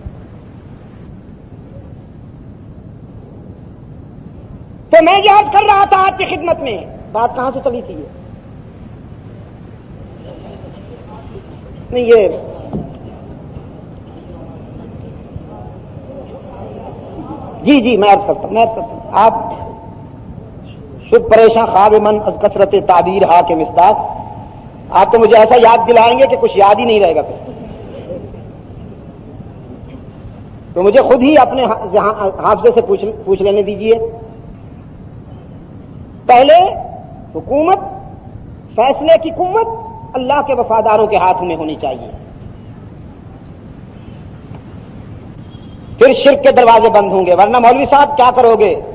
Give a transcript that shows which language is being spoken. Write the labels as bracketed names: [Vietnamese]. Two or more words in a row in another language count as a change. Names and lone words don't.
[Urdu] تو میں یاد کر رہا تھا آپ کی خدمت میں، بات کہاں سے چلی تھی یہ؟ نہیں، یہ جی میں عرض کرتا ہوں آپ [Persian] شد پریشاں خواب من از کثرت تعبیر ہا [Urdu] کے مصداق، آپ تو مجھے ایسا یاد دلائیں گے کہ کچھ یاد ہی نہیں رہے گا پھر، تو مجھے خود ہی اپنے حافظے سے پوچھ لینے دیجئے۔ پہلے حکومت، فیصلے کی قوت اللہ کے وفاداروں کے ہاتھ میں ہونی چاہیے، پھر شرک کے دروازے بند ہوں گے، ورنہ مولوی صاحب کیا کرو گے؟